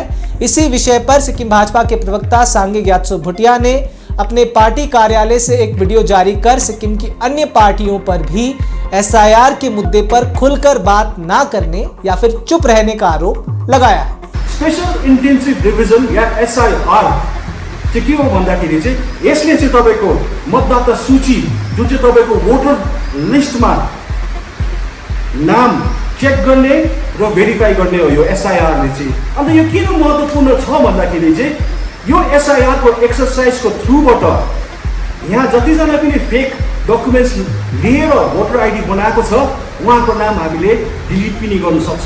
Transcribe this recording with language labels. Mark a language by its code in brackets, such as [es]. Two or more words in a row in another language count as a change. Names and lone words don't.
[hi] इसी विषय पर सिक्किम भाजपा के प्रवक्ता सांगे ग्यात्सो भूटिया ने अपने पार्टी कार्यालय से एक वीडियो जारी कर सिक्किम की अन्य पार्टियों पर भी एसआईआर के मुद्दे पर खुलकर बात ना करने या फिर चुप रहने का आरोप लगाया है। [en] special intensive revision [ne] या एसआईआर चाहिँ के हो भन्दाखेरि चाहिँ यसले चाहिँ तपाईको मतदाता सूची जुन चाहिँ तपाईको [en] voter listमा [ne] नाम चेक गर्ने र भेरिफाई गर्ने हो यो एसआईआर ले चाहिँ। अन्त यो किन महत्त्वपूर्ण छ भन्दाखेरि चाहिँ यो एसआईआर को एक्सरसाइज को थ्रुबाट यहाँ जतिजना पनि [en] fake documents [ne] लिएर [en] voter ID [ne] बनाएको छ उहाँको नाम हामीले डिलिट पनि गर्न सक्छ।